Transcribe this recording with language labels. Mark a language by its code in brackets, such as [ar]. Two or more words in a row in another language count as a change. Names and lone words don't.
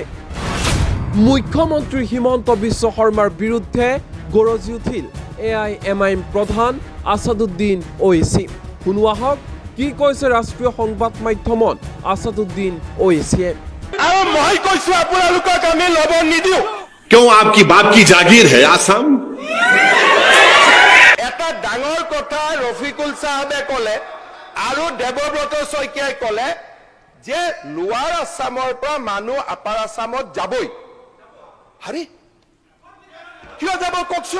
[as] মুখ্যমন্ত্ৰী হিমন্ত বিশ্ব শৰ্মাৰ বিৰুদ্ধে গৰজি উঠিল AIMIM প্ৰধান আছাদুদ্দিন ওৱেইচি। শুনোৱা হওক কি কৈছে ৰাষ্ট্ৰীয় সংবাদ মাধ্যমত আছাদুদ্দিন ওৱেইচিয়ে। আৰু মই কৈছো আপোনালোকক আমি লব নিদিও। [hi] क्यों आपकी बाप की जागीर है आसाम? [as] এটা ডাঙৰ কথা ৰফিকুল সাহেবে কলে আৰু দেৱব্ৰত শইকীয়াই কলে যে লোৱাৰ আসামৰ পৰা মানুহ আপাৰ আসামত যাবই। আৰে কিয় যাব কওকচোন?